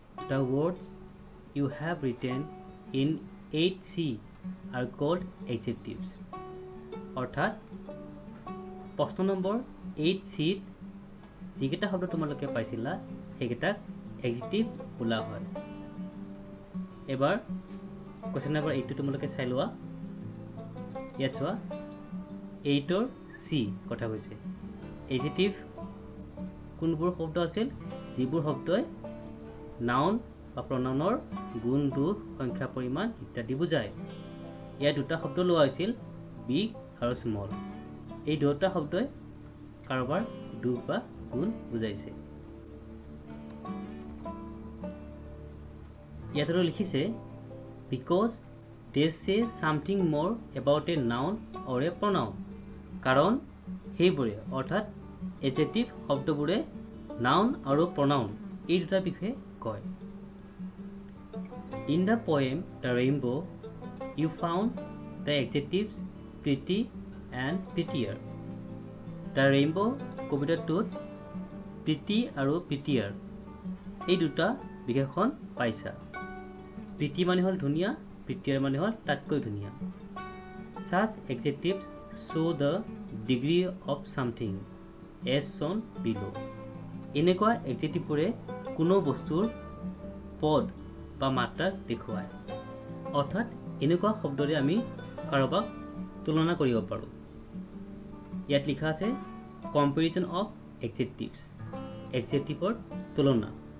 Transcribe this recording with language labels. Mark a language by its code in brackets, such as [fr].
[en] The words you have written in 8C are called adjectives. [as] অৰ্থাৎ প্ৰশ্ন number 8Cত যিকেইটা শব্দ তোমালোকে পাইছিলা সেইকেইটাক এডজেক্টিভ বোলা হয়। এবাৰ কুৱেশ্যন নম্বৰ 8টো তোমালোকে চাই লোৱা। ইয়াত চোৱা 8ৰ চি কথা কৈছে। এডজেক্টিভ কোনবোৰ শব্দ আছিল? যিবোৰ শব্দই নাউন বা প্ৰনাউনৰ গুণ, দোষ, সংখ্যা, পৰিমাণ ইত্যাদি বুজায়। ইয়াত দুটা শব্দ লোৱা হৈছিল, বিগ আৰু স্মল। এই দুটা শব্দই কাৰোবাৰ দোষ বা গুণ বুজাইছে। ইয়াত লিখিছে [en] because they say something more about a noun or a pronoun। [as] কাৰণ সেইবোৰে অৰ্থাৎ এডজেক্টিভ শব্দবোৰে নাউন আৰু প্ৰনাউন এই দুটা বিষয়ে কয়। [en] In the poem The Rainbow, you found the adjectives pretty and prettier। [as] The Rainbow কবিতাটোত pretty আৰু prettier এই দুটা বিশেষণ পাইছা। pretty মানে হ'ল ধুনীয়া, prettier মানে হ'ল তাতকৈ ধুনীয়া। [en] Such adjectives show the degree of something as shown below। [as] এনেকুৱা এডজেক্টিভবোৰে কোনো বস্তুৰ পদ বা মাত্ৰাক দেখুৱায়। অৰ্থাৎ এনেকুৱা শব্দৰে আমি কাৰোবাক তুলনা কৰিব পাৰোঁ। ইয়াত লিখা আছে কম্পেৰিজন অফ এডজেক্টিভছ। এডজেক্টিভৰ তুলনা।